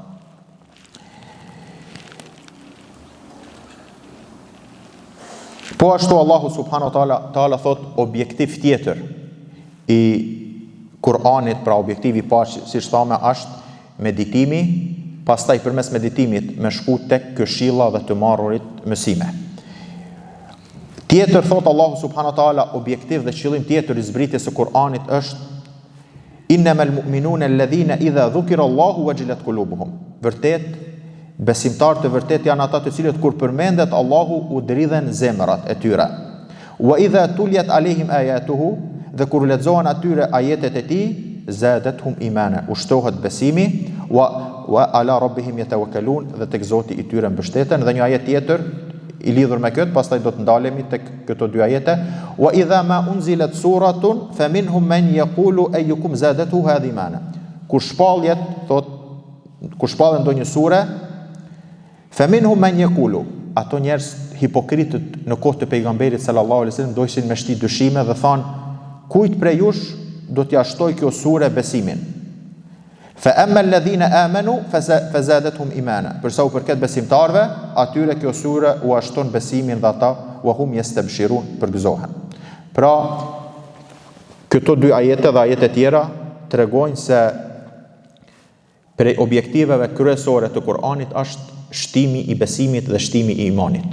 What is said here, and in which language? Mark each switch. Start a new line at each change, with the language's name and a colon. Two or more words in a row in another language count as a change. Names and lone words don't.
Albanian: Po ashtu Allahu
Arabic: سبحانه وتعالى
Albanian: thot objektiv tjetër i Kur'anit, pra objektivi i parë, siç thamë, është meditimi, pastaj përmes meditimit me shku tek këshilla dhe të marrurit mësime. Tjetër thot Allahu
Arabic: سبحانه وتعالى
Albanian: objektiv dhe qëllim tjetër i zbritjes së Kur'anit është
Arabic: إنما المؤمنون الذين إذا ذكر الله وجلت قلوبهم.
Albanian: Vërtet besimtarët e vërtet janë ata të cilët kur përmendet Allahu u dridhen zemrat e tyre.
Arabic: وإذا تليت عليهم آياته,
Albanian: dhe kur lexohen atyre ajetet e tij,
Arabic: زادتهم إيمانا,
Albanian: ushtohet besimi,
Arabic: وعلى ربهم يتوكلون,
Albanian: dhe tek Zoti i tyre mbështeten. Dhe një ajet tjetër i lidhur me këtë, pastaj do të ndalemi tek këto dy ajete.
Arabic: وإذا ما أنزلت سورة فمنهم من يقول أيكم زادته هذه إيمانا.
Albanian: Kur shpallet ndonjë sure,
Arabic: فمنهم من يقول,
Albanian: ato njerëz hipokritët në kohë të pejgamberit
Arabic: صلى الله عليه وسلم
Albanian: dojshin me shti dyshime dhe thanë, kujt prej jush do t'ja shtoj kjo sure besimin.
Arabic: فأما الذين آمنوا فزادتهم إيمانا.
Albanian: Përsa u përket besimtarve, atyre kjo sure u ashton besimin dhe ata
Arabic: وهم يستبشرون,
Albanian: përgëzohen. Pra, këto dy ajete dhe ajete tjera tregojnë se prej objektiveve kryesore të Kur'anit është shtimi i besimit dhe shtimi i imanit.